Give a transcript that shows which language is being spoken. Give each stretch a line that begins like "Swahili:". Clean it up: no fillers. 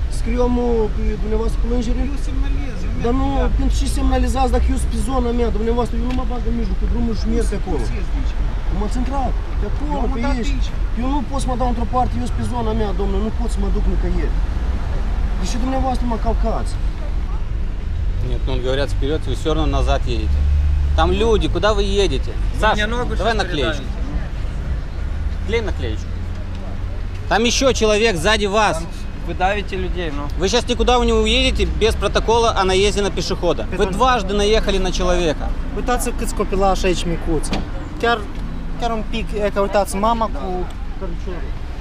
Romanian: scriu dumneavoastră plângere? Dar nu, pentru ce semnalizați dacă eu sunt pe zona mea, dumneavoastră, eu nu mă bag în mijlocul drumului și merg pe acolo. M-ați intrat, pe acolo, pe aici. Eu nu pot să mă dau într-o parte, eu sunt pe zona mea, domnule, nu pot să mă duc nicăieri. Deși dumneavoastră mă calcați.
Russian: Нет, ну говорят вперед, вы все равно назад едете. Там люди, куда вы едете? Саша, давай наклеечку. Клей наклеечку. Там еще человек сзади вас. Вы давите людей, ну. Вы сейчас никуда не uедете без протокола о наезде на пешехода. Вы дважды наехали на человека.
Romanian: Uitați câți copilași aici micuți. Chiar un pic, e că uitați, mama cu cărciorul.